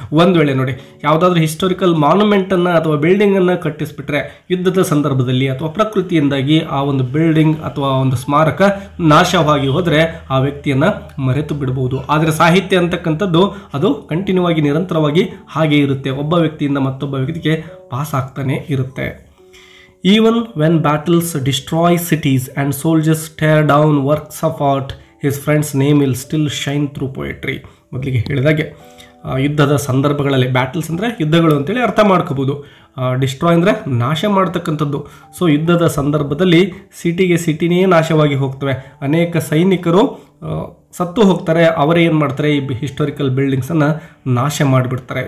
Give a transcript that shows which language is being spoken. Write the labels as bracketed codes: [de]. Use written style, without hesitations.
[kn] ಒಂದು ವೇಳೆ ನೋಡಿ, ಯಾವುದಾದ್ರೂ ಹಿಸ್ಟೋರಿಕಲ್ ಮಾನ್ಯುಮೆಂಟನ್ನು ಅಥವಾ ಬಿಲ್ಡಿಂಗನ್ನು ಕಟ್ಟಿಸ್ಬಿಟ್ರೆ ಯುದ್ಧದ ಸಂದರ್ಭದಲ್ಲಿ ಅಥವಾ ಪ್ರಕೃತಿಯಿಂದಾಗಿ ಆ ಒಂದು ಬಿಲ್ಡಿಂಗ್ ಅಥವಾ ಒಂದು ಸ್ಮಾರಕ ನಾಶವಾಗಿ ಹೋದರೆ ಆ ವ್ಯಕ್ತಿಯನ್ನು ಮರೆತು ಬಿಡಬಹುದು. ಆದರೆ ಸಾಹಿತ್ಯ ಅಂತಕ್ಕಂಥದ್ದು ಅದು ಕಂಟಿನ್ಯೂ ಆಗಿ ನಿರಂತರವಾಗಿ ಹಾಗೆ ಇರುತ್ತೆ, ಒಬ್ಬ ವ್ಯಕ್ತಿಯಿಂದ ಮತ್ತೊಬ್ಬ ವ್ಯಕ್ತಿಗೆ ಪಾಸ್ ಆಗ್ತಾನೆ ಇರುತ್ತೆ. [en] Even when battles destroy cities and soldiers tear down works of art, his friend's name will still shine through poetry. [kn] ಮೊದಲಿಗೆ ಹೇಳಿದಾಗೆ ಯುದ್ಧದ ಸಂದರ್ಭಗಳಲ್ಲಿ, ಬ್ಯಾಟಲ್ಸ್ ಅಂದರೆ ಯುದ್ಧಗಳು ಅಂತೇಳಿ ಅರ್ಥ ಮಾಡ್ಕೋಬೋದು, ಡಿಸ್ಟ್ರಾಯ್ ಅಂದರೆ ನಾಶ ಮಾಡ್ತಕ್ಕಂಥದ್ದು. ಸೊ ಯುದ್ಧದ ಸಂದರ್ಭದಲ್ಲಿ ಸಿಟಿನೇ ನಾಶವಾಗಿ ಹೋಗ್ತವೆ, ಅನೇಕ ಸೈನಿಕರು ಸತ್ತು ಹೋಗ್ತಾರೆ. ಅವರೇ ಏನು ಮಾಡ್ತಾರೆ, ಈ ಹಿಸ್ಟೋರಿಕಲ್ ಬಿಲ್ಡಿಂಗ್ಸನ್ನು ನಾಶ ಮಾಡಿಬಿಡ್ತಾರೆ.